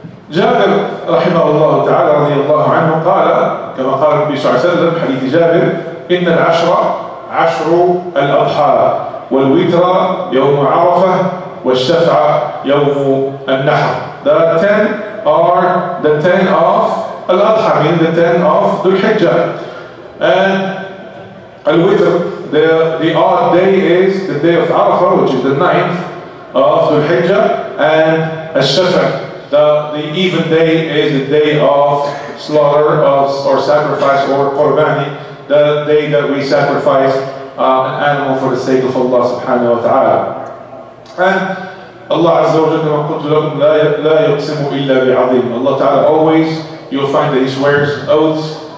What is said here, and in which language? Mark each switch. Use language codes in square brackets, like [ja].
[ar] جابر رحمه الله تعالى رضي الله عنه قال كما قال النبي صلى الله عليه وسلم حديث جابر إن العشر عشر الأضحى والوتر يوم عرفة والشفع يوم النحر. [en] The 10 are the 10 of Al-Adha, meaning the 10 of Dhul Hijjah. And Al-Witr, the odd day is the day of Arafah, which is the 9th of Dhul Hijjah. And Al-Shafa, the even day is the day of slaughter or sacrifice or Qurbani, the day that we sacrifice an animal for the sake of Allah subhanahu wa ta'ala. And Allah Azza wa Jalla [ar] كما قلت لكم لا يقسم إلا بعظيم. [en] Allah Ta'ala always, you'll find that He swears oaths.